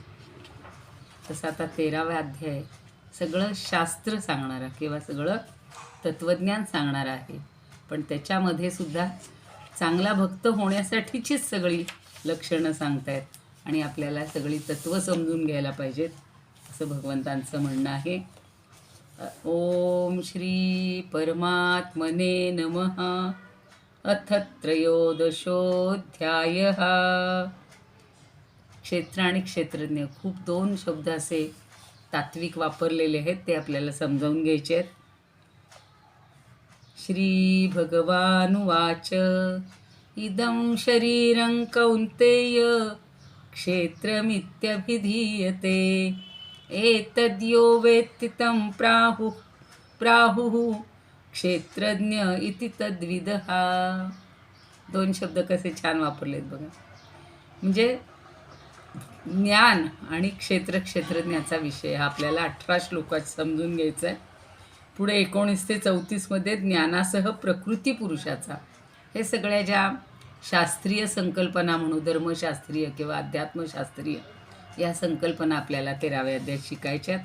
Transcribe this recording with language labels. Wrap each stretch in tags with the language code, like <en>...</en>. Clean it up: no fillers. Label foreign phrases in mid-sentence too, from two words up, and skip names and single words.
<mr>तसं आता 13वा अध्याय सगळं शास्त्र सांगणारा किंवा सगळं तत्त्वज्ञान सांगणारं आहे, पण त्याच्यामध्ये सुद्धा चांगला भक्त होण्यासाठीचीच सगळी लक्षणं सांगतायत आणि आपल्याला सगळी तत्त्व समजून घ्यायला पाहिजेत असं भगवंतांचं म्हणणं आहे.</mr> <sa>ओम श्री परमात्मने नमः. अथ त्रयोदशोऽध्यायः.</sa> <mr>क्षेत्र आणि क्षेत्रज्ञ खूप 2 शब्द असे तात्विक वापरलेले आहेत, ते आपल्याला समजावून घ्यायचे आहेत.</mr> <sa>श्री भगवानुवाच इदं शरीरं कौन्तेय क्षेत्रमित्यभिधीयते एतद्यो वेत्ति तं प्राहुः क्षेत्रज्ञ इति तद्विदः.</sa> <mr>2 शब्द कसे छान वापरलेत बघा. म्हणजे ज्ञान आणि क्षेत्रज्ञाचा विषय हा आपल्याला 18 श्लोकात समजून घ्यायचा आहे. पुढे 19 ते 34 ज्ञानासह प्रकृती पुरुषाचा, हे सगळ्या ज्या शास्त्रीय संकल्पना म्हणू, धर्मशास्त्रीय किंवा अध्यात्मशास्त्रीय या संकल्पना आपल्याला 13व्या अध्यायात शिकायच्यात.</mr>